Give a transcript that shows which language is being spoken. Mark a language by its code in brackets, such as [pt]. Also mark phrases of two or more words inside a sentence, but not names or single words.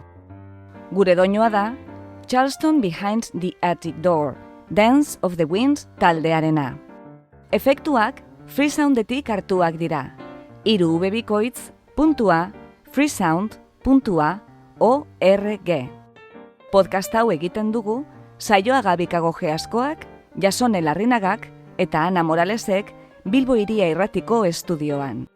[eu] Gure doinua da Charleston Behind the Attic Door, Dance of the Wind taldearena. Efektuak freesoundetik hartuak dira. 3 bikoitz, freesound.org. Podcast hau egiten dugu Saioa Gabikagoge askoak, Jasone Larrinagak eta Ana Moralesek Bilbo Hiria Irratiko estudioan.